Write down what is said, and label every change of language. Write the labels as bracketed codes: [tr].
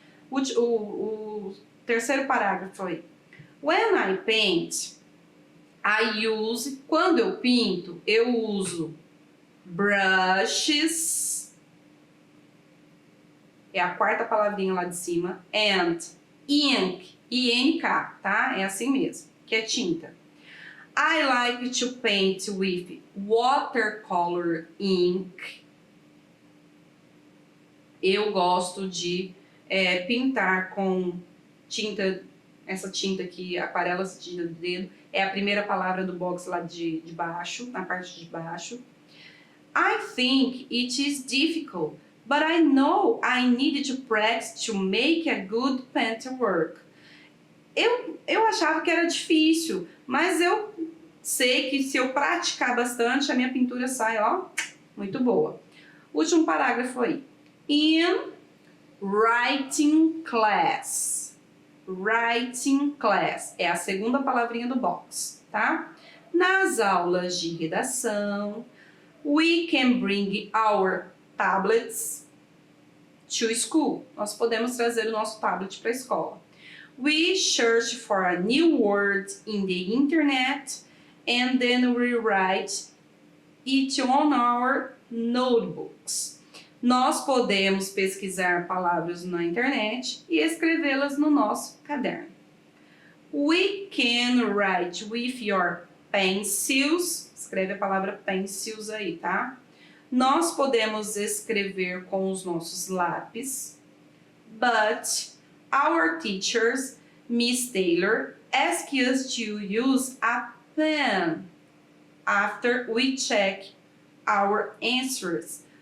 [pt] O terceiro parágrafo foi: [en] When I paint, I use, [pt] quando eu pinto, eu uso brushes, é a quarta palavrinha lá de cima, [en] and ink, [pt] I-N-K, tá? É assim mesmo, que é tinta. [en] I like to paint with watercolor ink. [pt] Eu gosto de pintar com tinta, essa tinta aqui, aquarela tinta do dedo, é a primeira palavra do box lá de baixo, na parte de baixo. [en] I think it is difficult, but I know I need to practice to make a good painter work. [pt] Eu achava que era difícil, mas eu sei que se eu praticar bastante, a minha pintura sai, ó, muito boa. Último parágrafo aí. [en] In writing class. [pt] Writing class é a segunda palavrinha do box, tá? Nas aulas de redação, [en] we can bring our tablets to school. [pt] Nós podemos trazer o nosso tablet para a escola. [en] We search for a new word in the internet and then we write it on our notebooks. [pt] Nós podemos pesquisar palavras na internet e escrevê-las no nosso caderno. [en] We can write with your pencils. [pt] Escreve a palavra pencils aí, tá? Nós podemos escrever com os nossos lápis. [en] But our teachers, Miss Taylor, ask us to use a pen after we check our answers.